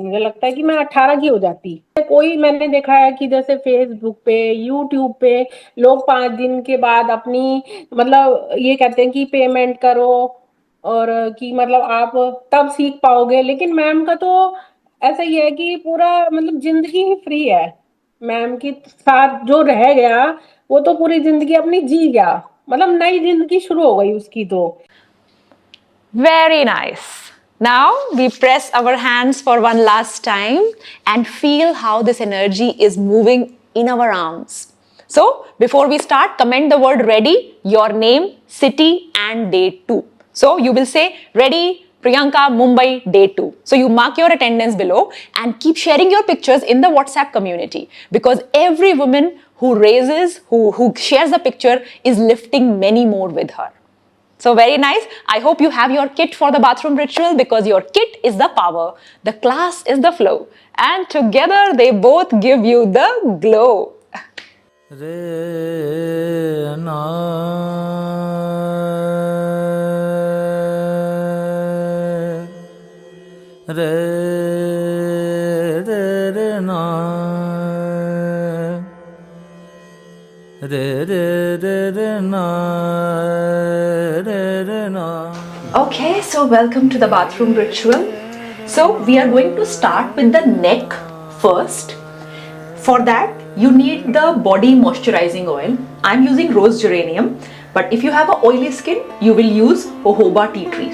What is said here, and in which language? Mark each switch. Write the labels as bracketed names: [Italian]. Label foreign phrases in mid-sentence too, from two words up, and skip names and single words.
[Hindi] मुझे लगता है कि मैं 18 की हो जाती। कोई मैंने देखा है कि जैसे फेसबुक पे, यूट्यूब पे लोग 5 दिन के बाद अपनी मतलब ये कहते हैं कि पेमेंट करो, और कि मतलब आप तब सीख पाओगे। लेकिन मैम का तो ऐसा ही है कि पूरा मतलब जिंदगी ही फ्री है। मैम के साथ जो रह गया, वो तो पूरी जिंदगी अपनी जी गया, मतलब नई जिंदगी शुरू हो गई उसकी तो। [English] Very nice. Now we press our hands for one last time and feel how this energy is moving in our arms. So, before we start, comment the word ready, your name, city, and day 2. So, you will say ready, Priyanka, Mumbai, day 2. So, you mark your attendance below and keep sharing your pictures in the WhatsApp community, because every woman who raises, who shares the picture is lifting many more with her. So very nice. I hope you have your kit for the bathroom ritual, because your kit is the power, the class is the flow, and together they both give you the glow. re na re re na re na re na. Okay, so welcome to the bathroom ritual. So we are going to start with the neck first. For that, you need the body moisturizing oil. I'm using rose geranium, but if you have a oily skin, you will use jojoba tea tree.